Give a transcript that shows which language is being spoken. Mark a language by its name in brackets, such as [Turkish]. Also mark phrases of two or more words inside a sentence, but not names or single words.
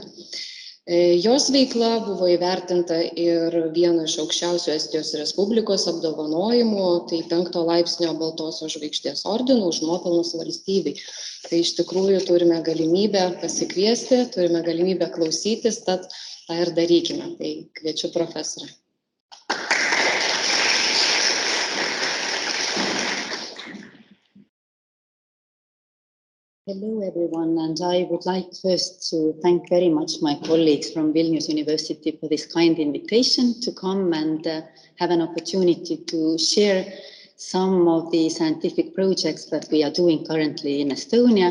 [Lithuanian] Jos veikla buvo įvertinta ir vieno iš aukščiausių Estijos Respublikos apdovanojimų, tai 5 laipsnio Baltosios žvaigždės ordinų už nuopelnus valstybei. Tai iš tikrųjų turime galimybę pasikviesti, turime galimybę klausytis, tad tą ir darykime. Tai kviečiu profesorę. [English] Hello everyone, and I would like first to thank very much my colleagues from Vilnius University for this kind invitation to come and have an opportunity to share some of the scientific projects that we are doing currently in Estonia.